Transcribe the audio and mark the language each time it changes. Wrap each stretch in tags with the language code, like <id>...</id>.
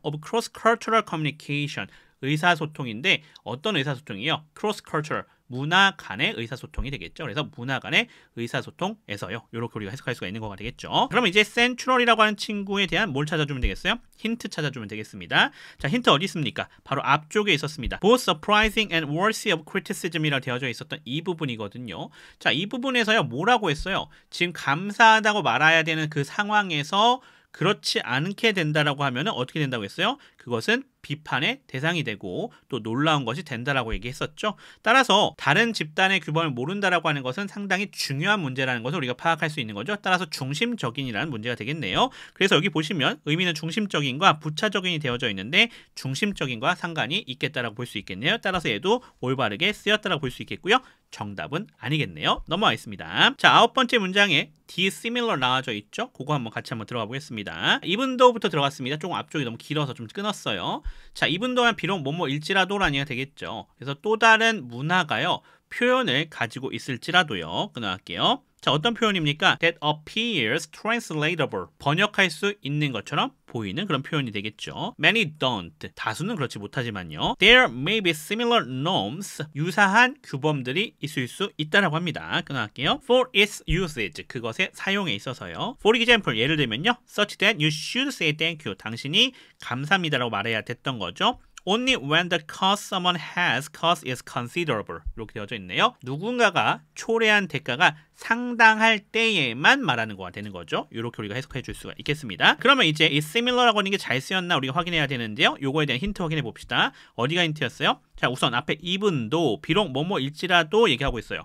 <en>of cross-cultural communication,</en> <ko>의사소통인데 어떤 의사소통이요? cross-cultural, 문화 간의 의사소통이 되겠죠. 그래서 문화 간의 의사소통에서요, 이렇게 우리가 해석할 수가 있는 거가 되겠죠. 그럼 이제 central이라고 하는 친구에 대한 뭘 찾아주면 되겠어요? 힌트 찾아주면 되겠습니다. 자, 힌트 어디 있습니까? 바로 앞쪽에 있었습니다.</ko> <en>both surprising and worthy of criticism이라고</en> <ko>되어져 있었던 이 부분이거든요. 자, 이 부분에서요, 뭐라고 했어요? 지금 감사하다고 말해야 되는 그 상황에서 그렇지 않게 된다라고 하면은 어떻게 된다고 했어요? 그것은 비판의 대상이 되고 또 놀라운 것이 된다라고 얘기했었죠. 따라서 다른 집단의 규범을 모른다라고 하는 것은 상당히 중요한 문제라는 것을 우리가 파악할 수 있는 거죠. 따라서 중심적인이라는 문제가 되겠네요. 그래서 여기 보시면 의미는 중심적인과 부차적인이 되어져 있는데 중심적인과 상관이 있겠다라고 볼 수 있겠네요. 따라서 얘도 올바르게 쓰였다라고 볼 수 있겠고요. 정답은 아니겠네요. 넘어가겠습니다. 자, 9번째 문장에 dissimilar 나와져 있죠? 그거 같이 한번 들어가 보겠습니다. even though부터 들어갔습니다. 조금 앞쪽이 너무 길어서 좀 끊었어요. 자, even though는 비록 뭐뭐일지라도라는 얘기가 되겠죠. 그래서 또 다른 문화가요. 표현을 가지고 있을지라도요. 끊어갈게요. 자, 어떤 표현입니까?</ko> <en>That appears translatable.</en> <ko>번역할 수 있는 것처럼 보이는 그런 표현이 되겠죠.</ko> <en>Many don't.</en> <ko>다수는 그렇지 못하지만요.</ko> <en>There may be similar norms.</en> <ko>유사한 규범들이 있을 수 있다라고 합니다. 끊어갈게요.</ko> <en>For its usage.</en> <ko>그것의 사용에 있어서요.</ko> <en>For example,</en> <ko>예를 들면요.</ko> <en>Such that you should say thank you.</en> <ko>당신이 감사합니다라고 말해야 됐던 거죠.</ko> <en>Only when the cost someone has caused is considerable.</en> <ko>이렇게 되어져 있네요. 누군가가 초래한 대가가 상당할 때에만 말하는 거가 되는 거죠. 이렇게 우리가 해석해 줄 수가 있겠습니다. 그러면 이제 이 similar라고 하는 게 잘 쓰였나 우리가 확인해야 되는데요. 요거에 대한 힌트 확인해 봅시다. 어디가 힌트였어요? 자, 우선 앞에 even도 비록 뭐뭐일지라도 얘기하고 있어요.</ko>